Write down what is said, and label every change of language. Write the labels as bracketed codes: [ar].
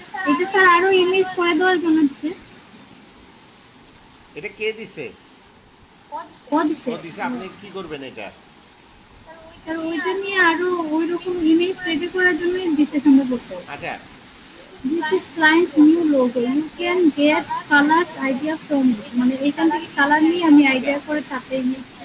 [bn] এটা স্যার আরো ইমেজ করে দেওয়ার জন্য দিচ্ছে। এটা কে দিছে? ও দিচ্ছে। আপনি কি করবেন এটা? স্যার ওইটা নিয়ে আরো ওই রকম ইমেজ রেডি করার জন্যই দিতে সম্ভবত। আচ্ছা, [en] This is client's new logo. You can get colors idea from it. [bn] মানে এখান থেকে কালার নিয়ে আমি আইডিয়া করে তাতে ইমেজ।